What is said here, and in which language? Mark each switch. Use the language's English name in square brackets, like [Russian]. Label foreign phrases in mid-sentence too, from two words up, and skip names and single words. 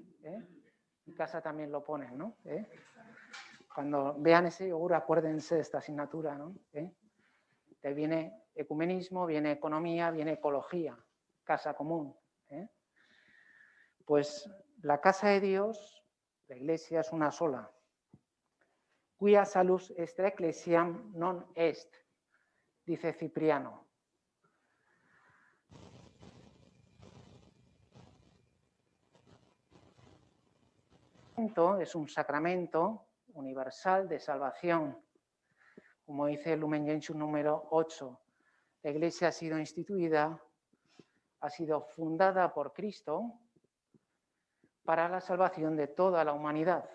[Spanish] En casa también lo ponen, ¿no? Cuando vean ese yogur, acuérdense de esta asignatura, ¿no? Te viene ecumenismo, viene economía, viene ecología, casa común. Pues la casa de Dios, la Iglesia, es una sola. [Latin] Quia salus extra ecclesiam non est, [Spanish] dice Cipriano. Es un sacramento universal de salvación. Como dice el Lumen Gentium número 8, la Iglesia ha sido instituida, ha sido fundada por Cristo para la salvación de toda la humanidad.